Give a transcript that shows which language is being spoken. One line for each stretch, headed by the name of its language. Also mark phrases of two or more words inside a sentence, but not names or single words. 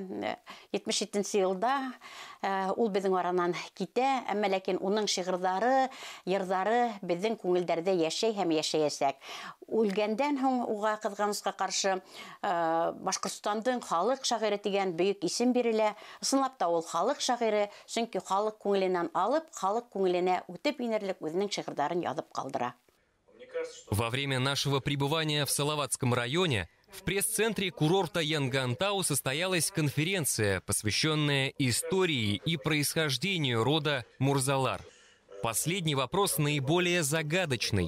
Bashkir: 77 елда ул безнең аранан китә, әмма ләкин уның шигырьләре, йырлары безнең күңелдәрдә яшәй һәм яшәячәк. Үлгәндән һуң уга кызганычка каршы Башкортстандың халык шагыйре дигән бөек исем бирелә. Ысынлап та ул халык шагыйре, чөнки халык күңеленнән алып, халык күңеленә үтеп инерлек үзенең шигырьләрен язып калдыра.
Russian: Во время нашего пребывания в Салаватском районе в пресс-центре курорта Янгантау состоялась конференция, посвященная истории и происхождению рода Мурзалар. Последний вопрос наиболее загадочный.